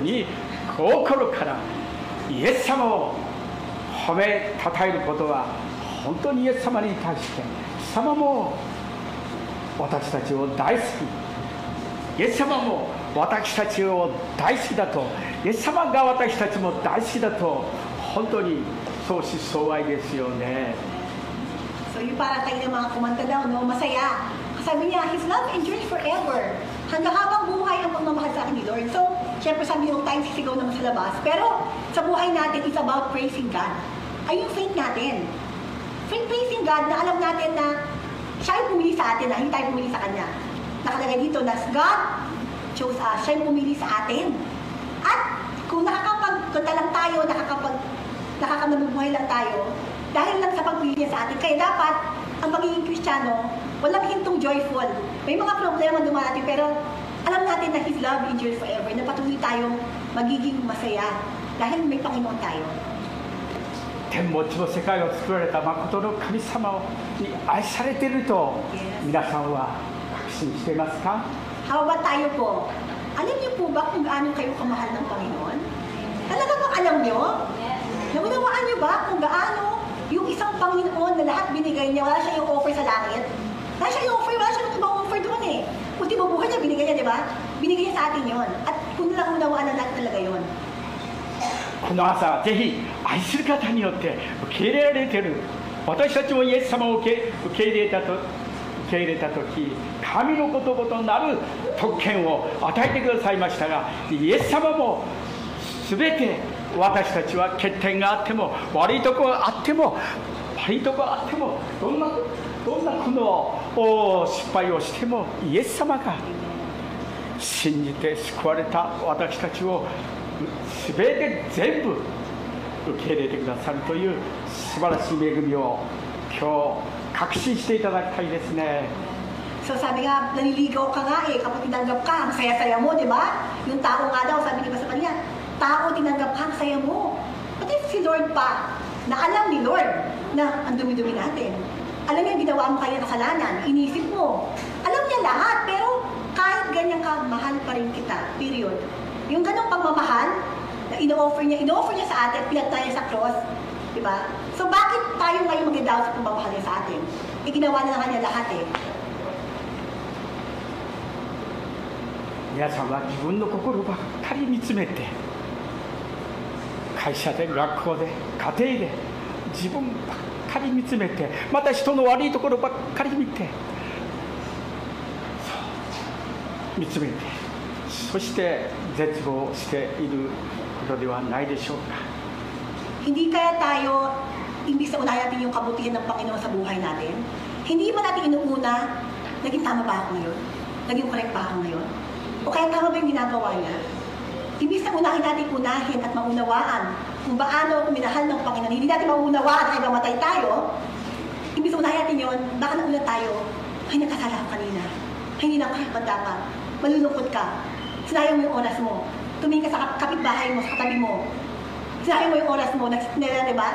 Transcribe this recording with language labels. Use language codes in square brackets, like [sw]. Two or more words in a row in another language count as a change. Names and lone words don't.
[ja] に心からイエス様を褒めたたえることは、本当にイエス様に対してイエス様も私たちを大好き、イエス様も私たちを大好きだと、イエス様が私たちも大好きだと、本当に相思相愛ですよね。 [tl] So yung para tayo ng mga kumanta daw, no? Masaya. Sabi niya, [en] His love endures forever. [tl] Hanggang habang buhay ang pagmamahal sa akin ni Lord. So, syempre sabi yung time sisigaw naman sa labas. Pero sa buhay natin, [en] it's about praising God. [tl] Ay yung faith natin. [en] Praising God [tl] na alam natin na siya yung pumili sa atin, na hindi tayo pumili sa Kanya. Nakalagay dito na [en] God chose us. [tl] Siya yung pumili sa atin. At kung nakakapagkanta lang tayo, nakakanabubuhay lang tayo, dahil lang sa pagpili niya sa atin. Kaya dapat, ang pagiging Kristiyano, walang hintong joyful. May mga problema dumarating, pero alam natin na [en] His love endures forever, [tl] na patuloy tayong magiging masaya dahil may Panginoon tayo. [ja] 天も地も世界を作られた誠の神様に愛されていると皆さんは確信していますか？ [en] How about [tl] tayo po? Alam niyo po ba kung gaano kayo kamahal ng Panginoon? Talaga bang alam niyo? Naunawaan niyo ba kung gaano yung isang Panginoon na lahat binigay niya, wala siya yung offer sa langit? Wala siya yung offer, wala siya yung ibang offer doon eh. Ultimo buhay niya, binigay niya, di ba? Binigay niya sa atin yon. At kung lang unawaan na natin talaga yon. [ja] この朝、ぜひ愛する方によって受け入れられている。私たちもイエス様を受け入れたとき、神のことごとなる特権を与えてくださいましたが、イエス様もすべて私たちは欠点があっても、悪いところがあっても、どんな苦悩失敗をしても、イエス様が信じて救われた私たちをすべて全部受け入れてくださるという素晴らしい恵みを今日確信していただきたいですね。 [tl] So sabi nga, naniligaw ka nga eh, kapag tinanggap ka, ang saya-saya mo, di ba? Yung tao nga daw, sabi niya sa kanya, tao tinanggap ka, ang saya mo. Pati si Lord pa, na alam ni Lord na ang dumi-dumi natin. Alam niya, ginawa mo kaya kasalanan, inisip mo. Alam niya lahat, pero kahit ganyan ka, mahal pa rin kita, period. Yung ganong pagmamahal, na ino-offer niya sa atin, pinagtaya niya sa cross, di ba? So bakit tayo ngayon mag-doubt sa pagmamahal niya sa atin? Ginawa na lang niya lahat eh. [ja] 皆さんは自分の心ばっかり見つめて、会社で学校で家庭で自分ばっかり見つめて、また人の悪いところばっかり見て、見つめて、そして絶望していることではないでしょうか。 [tl] Hindi kaya tayo, imbis na unahin natin yung kabutihan ng Panginoon sa buhay natin, hindi ba natin inuuna, naging tama ba ako ngayon? Naging correct ba ako ngayon? O kaya tama ba yung ginagawa niya? Imbis na unahin at maunawaan kung paano minahal ng Panginoon, hindi natin maunawaan ay mamatay tayo, imbis na unahin natin yun, baka nauna tayo, ay nagkasala ako kanina, ay hindi na ako dapat, malulungkot ka, sinayang mo yung oras mo, tumingin ka sa kapitbahay mo, sa katabi mo, sinayang mo yung oras mo, diba?